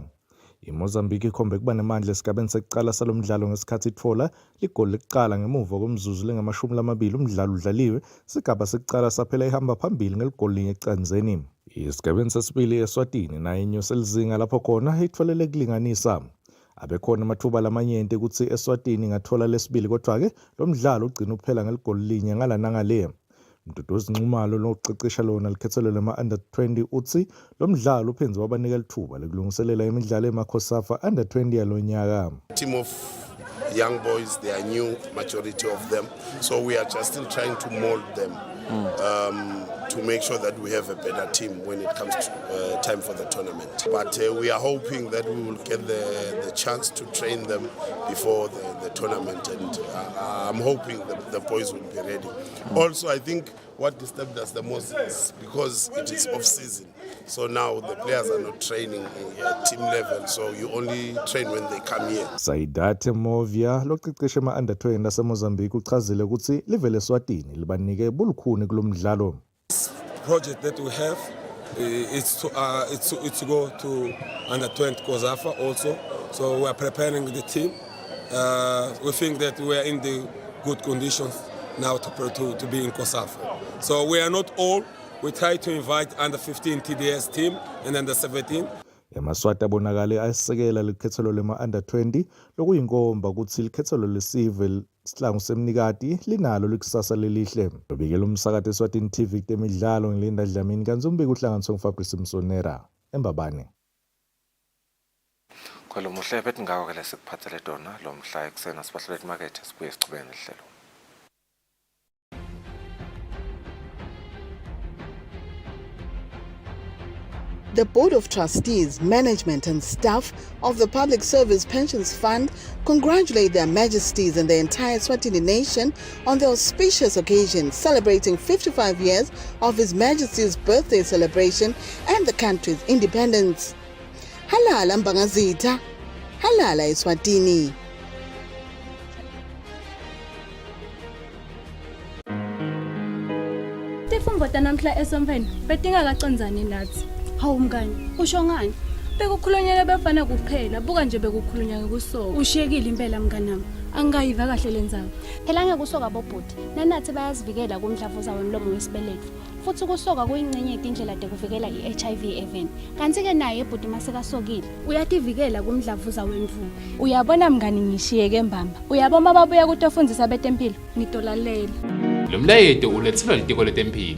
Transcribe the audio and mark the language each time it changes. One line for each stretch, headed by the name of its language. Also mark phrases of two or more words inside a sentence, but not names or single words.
Swati: IMozambique ikhombe kuba nemandla esigabeni sekuqala salomdlalo ngesikhathi itfola ligoli lekuqala ngemuva komzuzu lengama-20 umdlalo udlaliwe sigaba sekuqala saphela ihamba phambili ngeligoli linye ecanzeni. Isigabeni sesibili Eswatini naye inyuse lizinga lapho khona itfolele kulinganisa. Abekhona amathuba lamanyenti ukuthi Eswatini ingathola lesibili kodwa-ke lo mdlalo ugcina uphela ngeligoli linye ngala nangale. Mduduzi Nxumalo lokucecesha lona likhethelo lema under 20 uthi lo mdlalo uphenze wabanika lithuba lokulungiselela imidlalo emakhosafa under 20 yalonyaka.
English: Team of young boys, they are new, majority of them, so we are just still trying to mold them to make sure that we have a better team when it comes to time for the tournament. But we are hoping that we will get the chance to train them before the tournament, and I'm hoping the boys will be ready. Also, I think what disturbed us the most is because it is off-season. So now the players are not training at team level, so you only train when they come here.
Swati: Saidate Movia lokucecesha ama under 20 ase Mozambique uchazile ukuthi live leSwatini libanike bulukhuni kulomdlalo.
English: Project that we have it's to go to under 20 Kosafa also, so we are preparing the team. We think that we are in the good conditions now to be in Kosafa. So we are not all. We try to invite under 15 TDS team and under 17.
Swati: Yamaswati abonakale ayisekela likhethelo lema under 20 lokuyinkomba ukuthi likhethelo lesive sihlangu semnikati linalo likusasa lelihle. Lobikela umsakathi Eswatini TV temidlalo ngilinda Dlamini kanti umbiko uhlanganiswe nguFabrice Msonera eMbabane. Kholo muhle bethi ngako ke lesikuphathele dona lo mhla eksena sibahlelwe emarket sibuye sichubeke nehlelo.
English: The Board of Trustees, Management and Staff of the Public Service Pensions Fund congratulate Their Majesties and the entire Eswatini nation on the auspicious occasion celebrating 55 years of His Majesty's birthday celebration and the country's independence.
Swati: Halala Mbangazita, halala Eswatini. Tifumvota namhla esomveni betingakacanzani nathi. Hawu mngani, usho ngani? Bekukhulunywa bafana kuphela, buka nje bekukhulunywa ngekusoka. Ushiyekile impela mnganami. Angayiva kahle lenzaba. Phela ngeke kusoka bobhuti. Nanathi bayazivikela kumdlavuza womlomo wesibeletho. Futhi kusoka kuyingcenye yezindlela zokuvikela iHIV even. Kanti ke naye ebhuti masekasokile. Uyativikela kumdlavuza wemvuku. Uyabona mngani ngishiyeke mbamba. Uyabona babuya kutofundisa betempilo. Ngitolalela. Lo mlayeto ulethelwa litiko letempilo.